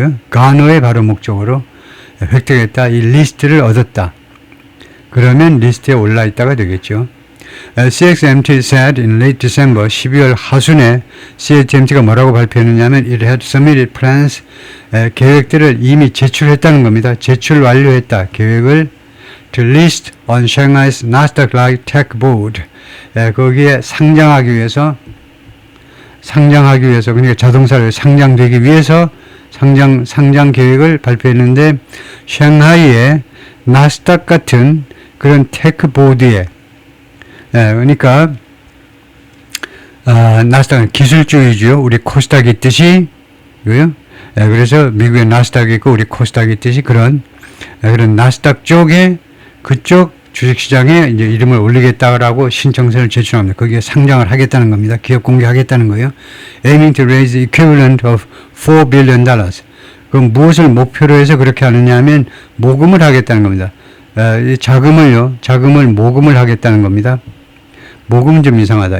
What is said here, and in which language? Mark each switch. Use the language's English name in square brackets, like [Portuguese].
[Korean] 간어의 바로 목적으로 획득했다. 이 리스트를 얻었다. 그러면 리스트에 올라 있다가 되겠죠. [English] CXMT said in late December, [Korean] 12월 하순에 CXMT가 뭐라고 발표했느냐면 [English] it had submitted plans, [Korean] 계획들을 이미 제출했다는 겁니다. 제출 완료했다. [English] 계획을 to list on Shanghai's Nasdaq-like Tech Board. [Korean] 거기에 상장하기 위해서 상장하기 위해서, 그러니까 자동차를 상장되기 위해서 상장 계획을 발표했는데, 샹하이의 나스닥 같은 그런 테크 보드에, 그러니까 나스닥은 기술주의죠. 우리 코스닥이 있듯이, 그래서 미국의 나스닥이 있고 우리 코스닥이 있듯이 그런 나스닥 쪽에 그쪽 주식시장에 이제 이름을 올리겠다라고 신청서를 제출합니다. 거기에 상장을 하겠다는 겁니다. 기업 공개하겠다는 거예요. [English] Aiming to raise the equivalent of $4 billion. [Korean] 그럼 무엇을 목표로 해서 그렇게 하느냐 하면 모금을 하겠다는 겁니다. 이 자금을 모금을 하겠다는 겁니다. 모금은 좀 이상하다.